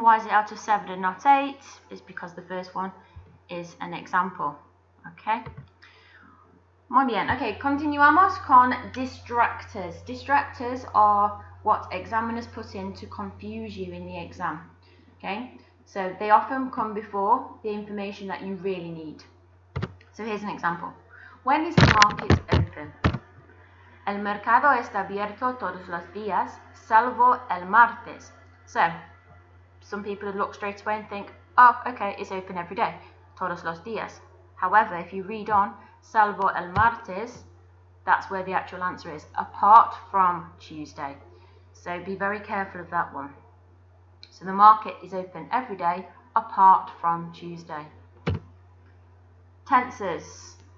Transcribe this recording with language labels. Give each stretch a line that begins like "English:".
English: Why is it out of 7 and not 8? It's because the first one is an example. Okay.
Spanish: Muy bien.
English: Okay,
Spanish: continuamos con
English: distractors. Distractors are what examiners put in to confuse you in the exam. Okay, so they often come before the information that you really need. So here's an example. When is the market open?
Spanish: El mercado está abierto todos los días, salvo el martes.
English: So, some people would look straight away and think, oh, okay, it's open every day,
Spanish: todos los días.
English: However, if you read on,
Spanish: salvo el martes,
English: that's where the actual answer is, apart from Tuesday. So be very careful of that one. So the market is open every day, apart from Tuesday. Tenses.